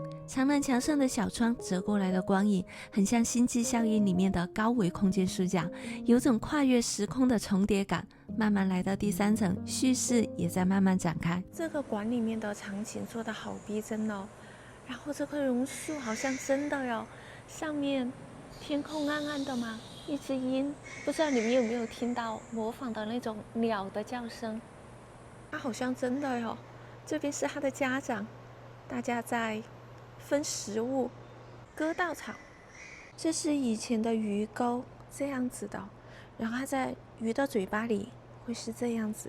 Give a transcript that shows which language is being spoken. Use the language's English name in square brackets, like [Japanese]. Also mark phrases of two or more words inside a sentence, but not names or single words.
[Chinese] 長廊牆上的小窗折過來的光影，很像《星際效應》裡面的高維空間視角，有種跨越時空的重疊感。慢慢來到第3層，敘事也在慢慢展開。這個館裡面的場景做得好逼真哦，然後這棵榕樹好像真的喲，上面天空暗暗的嘛，一隻鷹，不知道你們有沒有聽到模仿的那種鳥的叫聲。它好像真的喲，這邊是他的家長，大家在分食物，割稻草。這是以前的魚鈎，這樣子的，然後它在魚的嘴巴裡會是這樣子。